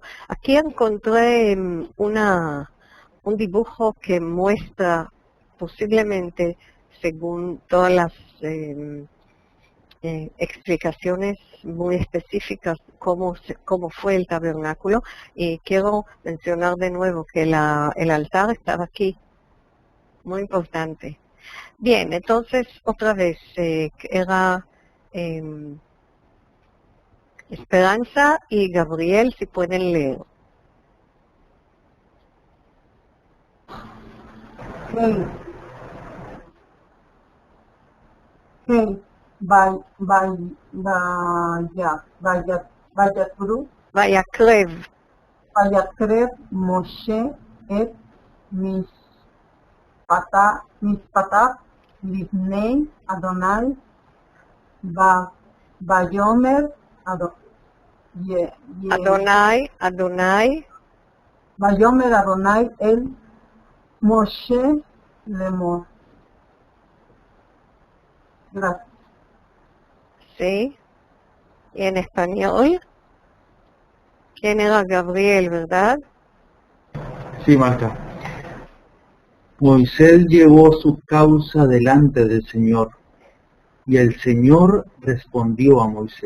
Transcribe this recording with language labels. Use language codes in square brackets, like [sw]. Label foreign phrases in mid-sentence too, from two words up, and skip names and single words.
[es] Aquí encontré un dibujo que muestra posiblemente, según todas las explicaciones muy específicas cómo fue el tabernáculo, y quiero mencionar de nuevo que el altar estaba aquí, muy importante. Bien, entonces otra vez era Esperanza y Gabriel, si pueden leer. [he] ויקרב משה את משפטיו לפני אדוני, ויאמר ויאמר אדוני אל משה לאמור. [es] Gracias. Sí, y en español. ¿Quién era Gabriel, verdad? Sí, Malca. Moisés llevó su causa delante del Señor y el Señor respondió a Moisés.